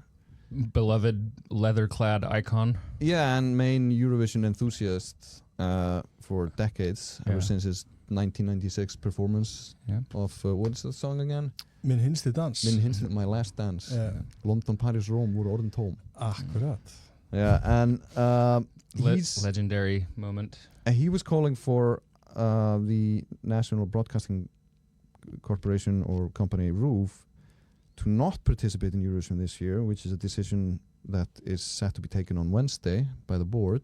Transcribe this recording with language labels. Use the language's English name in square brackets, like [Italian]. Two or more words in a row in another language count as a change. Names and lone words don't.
[English] beloved leather-clad icon. Yeah, and main Eurovision enthusiast for decades, ever since his 1996 performance of what's the song again? [Icelandic] Min hinsti dans. Min hinsti, [English] My Last Dance. [Icelandic] London, Paris, Rome voru orðin tóm. Akkurat. [English] Yeah, and legendary moment. He was calling for the National Broadcasting Corporation or company RÚV to not participate in Eurovision this year, which is a decision that is set to be taken on Wednesday by the board.